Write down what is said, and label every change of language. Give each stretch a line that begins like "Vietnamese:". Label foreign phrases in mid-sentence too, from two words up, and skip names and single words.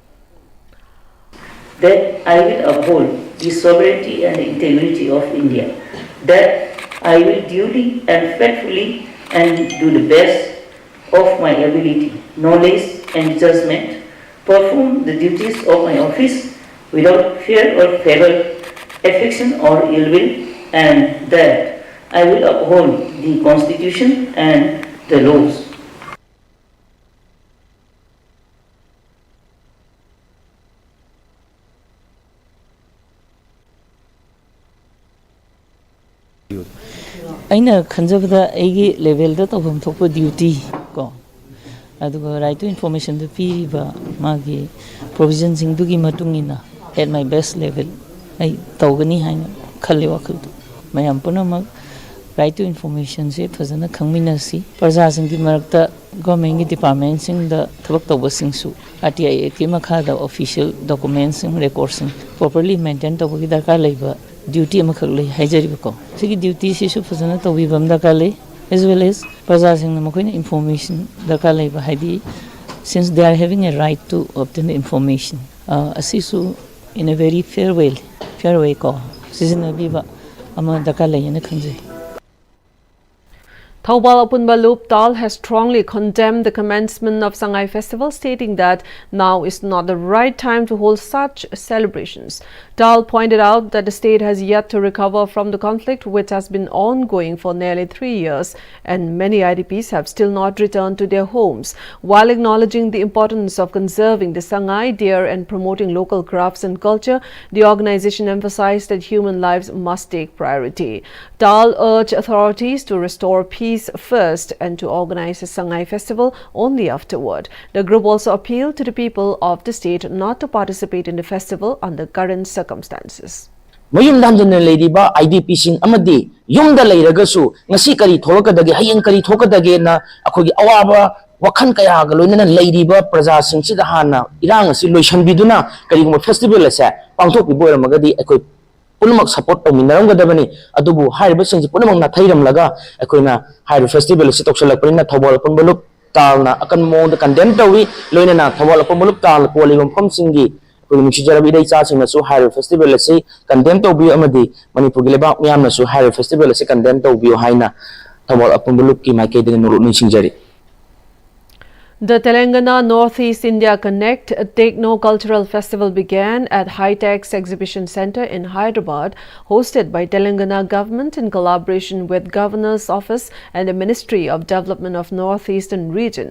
English: That I will uphold the sovereignty and integrity of India, that I will duly and faithfully and do the best of my ability, knowledge and judgment, perform the duties of my office without fear or favor, affection or ill will, and that I will uphold the Constitution and the laws.
Manipuri: ꯑꯩꯅ ꯈꯟꯖꯕꯗ ꯑꯩꯒꯤ ꯂꯦꯚꯦꯜ ꯗ ꯇꯕꯝ ꯊꯣꯞ ꯗ꯭ꯌꯨꯇꯤ ꯀꯣ ꯑꯗꯨꯒ
English: right to information
Manipuri: ꯗ ꯄꯤꯕ ꯃꯥꯒꯤ ꯄ꯭ꯔꯣꯚꯤꯖꯟ ꯁꯤꯡ ꯗꯨꯒꯤ ꯃꯇꯨꯡꯏꯅ
English: at my best level
Manipuri: ꯑꯩ ꯇꯧꯒꯅꯤ ꯍꯥꯏꯅ ꯈꯜꯂꯦ वखल मयम पुनमक
English: right to information
Manipuri: se phajana khangminasi praja sing gi marakta government gi department sing da thabak tawba sing su RTI ki makha da
English: official documents
Manipuri: sing records sing
English: properly maintain
Manipuri: tawba gi darkar leiba duty amakhak lei haijari ko sigi duty si su phajana tawi bam da ka lei
English: as well as
Manipuri: praja sing na makoina information darkar leiba haidi
English: since they are having a right to obtain the information
Manipuri: asisu
English: in a very fair way
Manipuri: ko sizina biba ama darkar lei na khanjai.
English: Thoubal Apunba Loop Tal has strongly condemned the commencement of Sangai Festival, stating that now is not the right time to hold such celebrations. Tal pointed out that the state has yet to recover from the conflict, which has been ongoing for nearly 3 years, and many IDPs have still not returned to their homes. While acknowledging the importance of conserving the Sangai deer and promoting local crafts and culture, the organization emphasized that human lives must take priority. Tal urged authorities to restore peace first and to organize a Sangai festival only afterward. The group also appealed to the people of the state not to participate in the festival under current circumstances.
Manipuri: Mayum damjana leiriba IDP sing amadi yumda leiragasu ngasi kari thokadage hayeng kari thokadage na akhogi awaba wakhan kaya ga loinana leiriba praja sing sida hana irang asi loisan biduna kari gum festival asa pangthok bi boramagadi akoi punamak support tominaram gadabani adubu haiba sing punamak na thairam laga akoina hairu festival si toksalakpina Thoubal Apunba Loop Tal na akan mo the condemn tawi loinana Thoubal Apunba Loop Tal koligom phom singi Nungshijarabi dai cha sing na su hairu festival si condemn tobi amadi manipur gileba miyam na su hairu festival si condemn tobi haina Thoubal Apunba Loop ki maike de nuru ninsingjari.
English: The Telangana Northeast India Connect Techno Cultural Festival began at High-Tech's Exhibition Center in Hyderabad, hosted by Telangana government in collaboration with Governor's Office and the Ministry of Development of Northeastern Region.